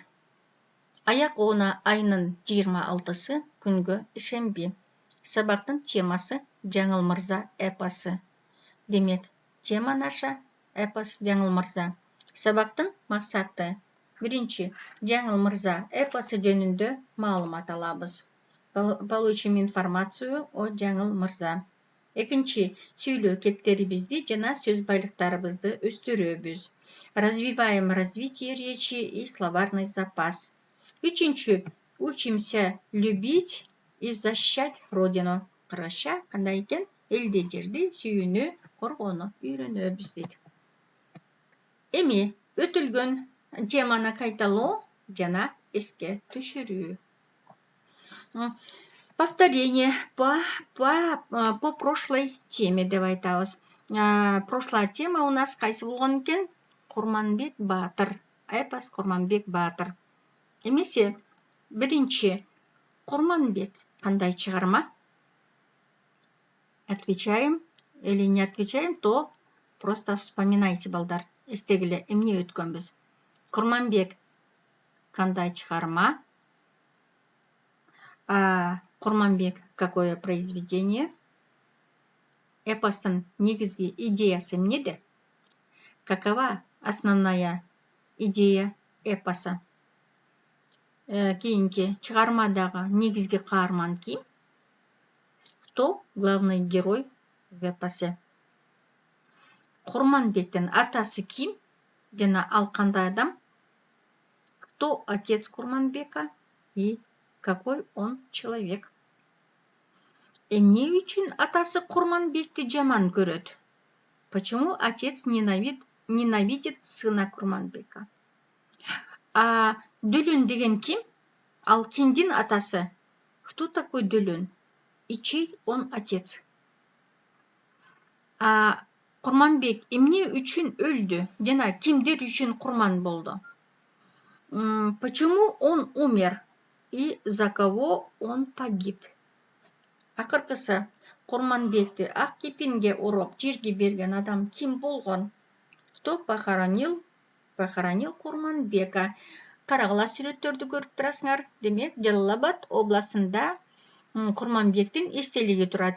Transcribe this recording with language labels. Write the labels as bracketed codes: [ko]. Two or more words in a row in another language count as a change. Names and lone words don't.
[ky] Аяк оона айынын 26-сы күнгө ишемби. Сабактын темасы Жаңыл Мырза эпосы. [ru] Демек, тема наша эпос Жаңыл Мырза. [ky] Сабактын максаты: биринчи, Жаңыл Мырза эпосы жөнүндө маалымат алабыз. [ru] Получим информацию о Жаңыл Мырза. [ky] Экинчи, сүйлөө кептерибизди жана сөз байлыктарыбызды өстүрөбүз. [ru] Развиваем развитие речи и словарный запас. Үчүнчү, учимся любить и защищать родину. [ky] Кыргызча кандай экен? Элди жерди сүйүүнү, коргоону үйрөнөбүз дейт. Эми өтүлгөн теманы кайталоо жана эске түшүрүү. [ru] Повторение по прошлой теме [ky] деп айтабыз. [ru] Прошлая тема у нас [ky] кайсы болгон экен? [ru] Курманбек Баатыр. [ky] Эпос Курманбек Баатыр. Эмесе, биринчи, Курманбек кандай чыгарма? [ru] Отвечаем или не отвечаем, то просто вспоминайте, [ky] балдар. Эстегиле эмне өткөнбүз. Курманбек кандай чыгарма? [ru] Курманбек какое произведение? [ky] Эпостун негизги идеясы эмнеде? [ru] Какова основная идея эпоса? [ky] Кийинки чыгармадагы негизги каарман ким? [ru] Кто главный герой в эпосе? [ky] Курманбектин атасы ким? Жана ал кандай адам? [ru] Кто отец Курманбека и какой он человек? [ky] Эмне үчүн атасы Курманбекти жаман көрөт? [ru] Почему отец ненавидит сына Курманбека? [ky] Дөлөн деген ким? Ал кимдин атасы? [ru] Кто такой Дөлөн? И чей он отец? [ky] Курманбек эмне үчүн өлдү? Жана кимдер үчүн курман болду? [ru] Почему он умер? И за кого он погиб? [ky] Акыркысы, Курманбекти ак кепинге уруп жерге берген адам ким болгон? [ru] Кто похоронил Курманбека? [ky] Карагыла сүрөттөрдү көрүп турасыңар. Демек, Жалал Абад областында Курманбектин эстелиги турат.